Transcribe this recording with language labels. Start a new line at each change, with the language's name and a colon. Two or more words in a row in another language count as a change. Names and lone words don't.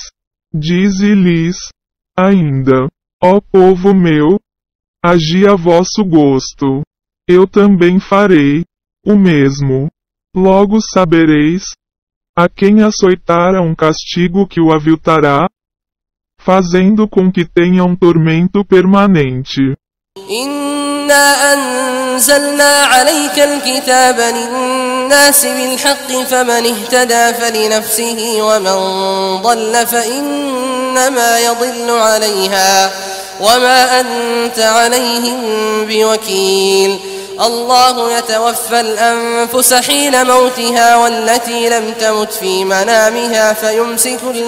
Portuguese: Dize-lhes ainda: ó povo meu, agi a vosso gosto. Eu também farei o mesmo. Logo sabereis a quem açoitara um castigo que o aviltará, fazendo com que tenha um tormento permanente.
Arabic: إنا أنزلنا عليك الكتاب للناس بالحق فمن اهتدى فلنفسه ومن ضل فإنما يضل عليها وما أنت عليهم بوكيل الله يتوفى الأنفس حين موتها والتي لم تمت في منامها فيمسك